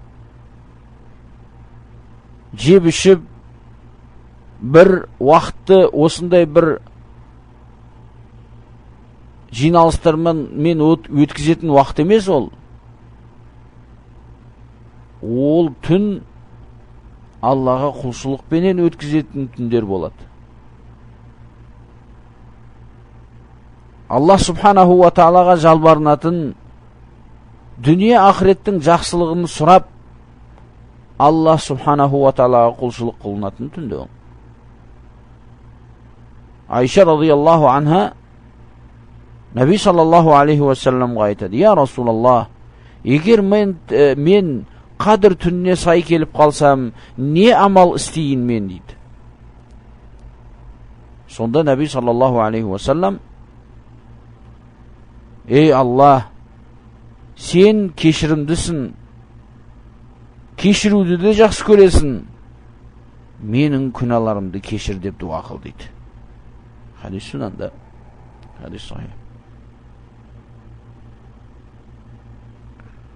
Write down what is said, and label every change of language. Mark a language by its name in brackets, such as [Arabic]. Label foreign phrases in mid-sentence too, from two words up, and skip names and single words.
[Kazakh] Жеп ішіп, бір уақытты осындай бір жиналыстармен өткізетін уақыт емес ол. Ол түн Аллаға құлшылықпенен өткізетін түндер болады. [Arabic] الله سبحانه وتعالى [Kazakh] жалбарынатын, дүние ақыреттің жақсылығын сұрап, [Arabic] الله سبحانه وتعالى [Kazakh] құлшылық қылынатын түнде ол. Айша [Arabic] رضي الله عنها [Kazakh] Наби [Arabic] صلى الله عليه وسلم [Kazakh] айтады: [Arabic] "يا رسول الله, [Kazakh] егер мен Қадір түніне сай келіп қалсам, не амал істейін мен?" дейді. Сонда Наби [Arabic] صلى الله عليه وسلم: [Kazakh] "Ей Аллах, сен кешірімдісің, кешіруді де жақсы көресің, менің күнәларымды кешір" деп дуа қыл дейді. Хадис сунанда, хадис сахih.